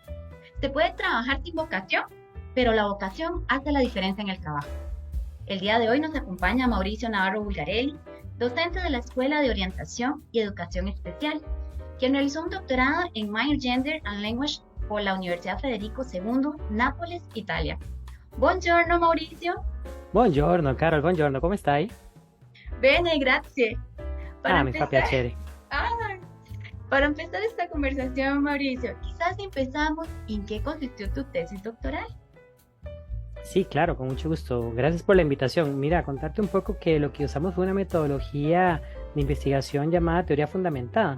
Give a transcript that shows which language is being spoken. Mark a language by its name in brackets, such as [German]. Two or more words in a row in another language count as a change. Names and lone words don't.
[Spanish] Se puede trabajar sin vocación, pero la vocación hace la diferencia en el trabajo. El día de hoy nos acompaña Mauricio Navarro Bulgarelli, docente de la Escuela de Orientación y Educación Especial, quien realizó un doctorado en [English] Minor Gender and Language [Spanish] por la Universidad Federico II, Nápoles, Italia. [Italian] Buongiorno Mauricio. Buongiorno, Carol, buongiorno, come stai? Bene, grazie. [Spanish] Para [Italian] Mi fa [Spanish] empezar, [Italian] piacere. [Spanish] ah, para empezar esta conversación, Mauricio, quizás empezamos en qué consistió tu tesis doctoral. Sí, claro, con mucho gusto. Gracias por la invitación. Mira, contarte un poco que lo que usamos fue una metodología de investigación llamada teoría fundamentada.